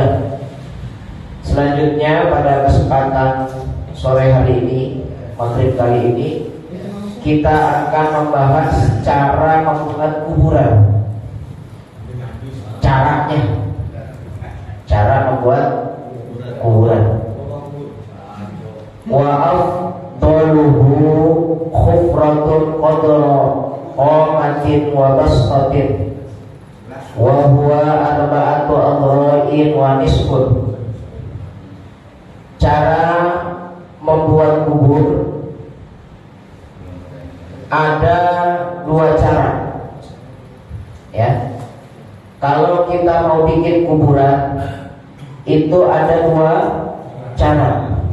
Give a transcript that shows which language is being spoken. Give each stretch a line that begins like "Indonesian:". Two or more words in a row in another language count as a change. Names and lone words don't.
Indonesian: Selanjutnya pada kesempatan sore hari ini, maghrib kali ini, kita akan membahas cara membuat kuburan. Cara membuat kuburan.
Arabic: وأفضله حفرة قدر قامة وبسطة وهو أربعة أذرع ونصف.
Indonesian: Cara membuat kubur ada dua cara, ya. Kalau kita mau bikin kuburan itu ada dua cara.